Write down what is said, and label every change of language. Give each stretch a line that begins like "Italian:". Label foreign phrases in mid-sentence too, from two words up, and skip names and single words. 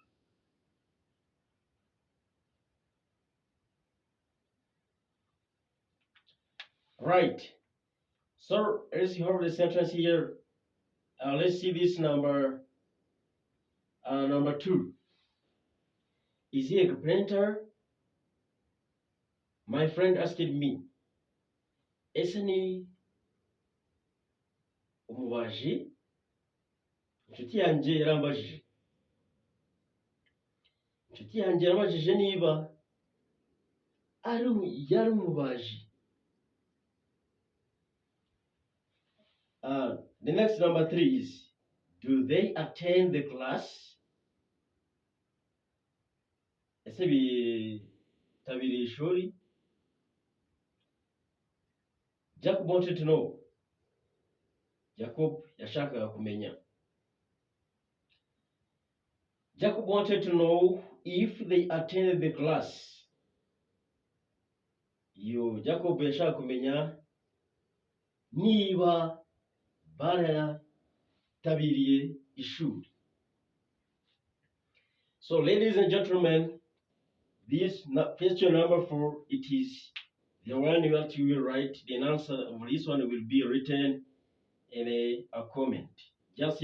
English: Right. So as you have the sentence here, let's see this number 2. Is he a carpenter? My friend asked me.
Kinyarwanda: Ese ni umubaji? Inshuti yanjye yarambajije. Inshuti yanjye yarambajije niba yari umubaji.
English: The next number 3 is, do they attend the class?
Kinyarwanda: Ese bitabiriye ishuri?
English: Jacob wanted to know.
Kinyarwanda: Jacob yashakaga kumenya.
English: Jacob wanted to know if they attended the class.
Kinyarwanda: Jacob yashaka kumenya niba baratabiriye ishuri.
English: So ladies and gentlemen, this question number 4, it is the one that you will write. The answer of this one will be written in a comment. Just